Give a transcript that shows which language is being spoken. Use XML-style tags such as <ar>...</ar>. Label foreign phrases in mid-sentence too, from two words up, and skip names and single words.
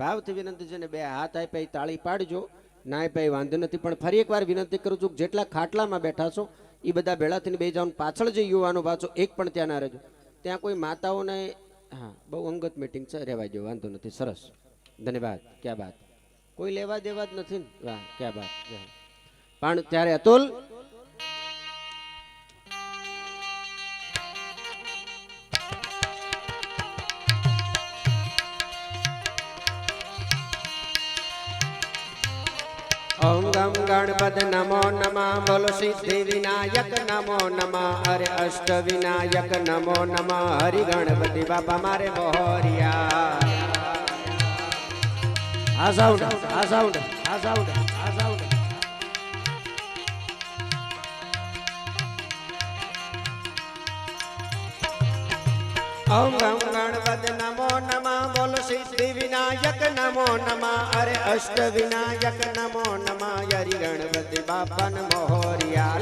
<gu>ભાવથી વિનંતી છે ને બે હાથ આપ્યા તાળી પાડજો, ના આપ્યા વાંધો નથી, પણ ફરી એકવાર વિનંતી કરું છું જેટલા ખાટલામાં બેઠા છો એ બધા ભેળા થઈને બે જાઓ. પાછળ જે યુવાનો પાછો એક પણ ત્યાં ના રહેજો. ત્યાં કોઈ માતાઓને હા બહુ અંગત મીટિંગ છે, રહેવા દો વાંધો નથી. સરસ ધન્યવાદ.</gu> <hi>क्या बात,</hi> <gu>કોઈ લેવા દેવા જ નથી ને. વાહ</gu> <hi>क्या बात.</hi> <gu>પણ ત્યારે અતુલ</gu> <hi>ओम गम गणपति नमो नमः, बोलो सिद्धि विनायक नमो नमः, अरे अष्ट विनायक नमो नमः, हरि गणपति बापा मारे मोहरिया।</hi> <gu>આ સાઉન્ડ આ સાઉન્ડ આ સાઉન્ડ આ સાઉન્ડ।</gu> <hi>ओम गम गणपति नमो नमः, बोलो सिद्धि विनायक नमो नमः, अरे अष्ट विनायक नमो नमः, हरि गणपति बापा मोहरिया।</hi>